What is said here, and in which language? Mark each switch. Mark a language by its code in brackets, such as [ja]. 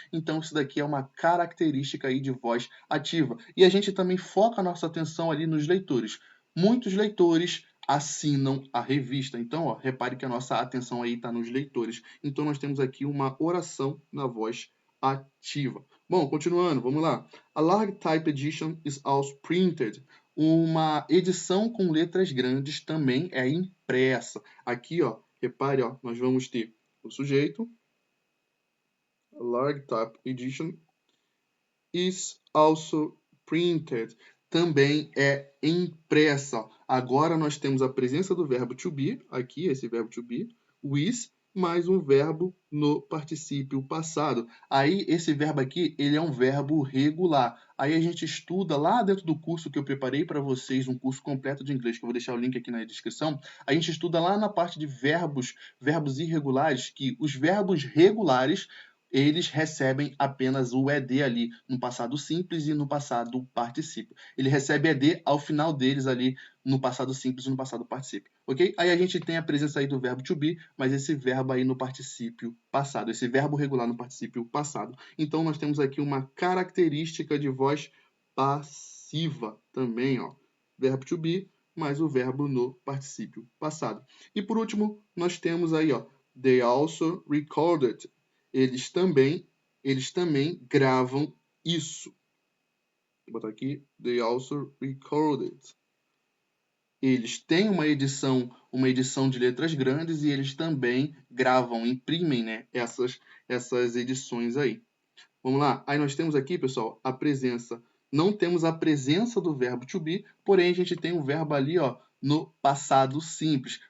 [pt] Então isso daqui é uma característica aí de voz ativa. E a gente também foca a nossa atenção ali nos leitores. Muitos leitores assinam a revista. Então, ó, repare que a nossa atenção aí está nos leitores. Então, nós temos aqui uma oração na voz ativa. Bom, continuando, vamos lá. [en] A large type edition is also printed. [pt] Uma edição com letras grandes também é impressa. Aqui, ó, repare, ó, nós vamos ter o sujeito. [en] A large type edition is also printed. [pt] também é impressa. Agora nós temos a presença do verbo to be, aqui, esse verbo to be, with, mais um verbo no particípio passado. Aí, esse verbo aqui, ele é um verbo regular. Aí a gente estuda lá dentro do curso que eu preparei para vocês, um curso completo de inglês, que eu vou deixar o link aqui na descrição. A gente estuda lá na parte de verbos irregulares, que os verbos regulares eles recebem apenas o ED ali no passado simples e no passado particípio. Ele recebe ED ao final deles ali no passado simples e no passado particípio, ok? Aí a gente tem a presença aí do verbo to be, mas esse verbo aí no particípio passado, esse verbo regular no particípio passado. Então nós temos aqui uma característica de voz passiva também, ó. Verbo to be mais o verbo no particípio passado. E por último, nós temos aí, ó, [en] they also recorded. [pt] Eles também gravam isso. Vou botar aqui, [en] they also recorded. [pt] Eles têm uma edição de letras grandes e eles também gravam, imprimem, né, essas edições aí. Vamos lá? Aí nós temos aqui, pessoal, a presença. Não temos a presença do verbo to be, porém a gente tem o verbo ali, ó, no passado simples.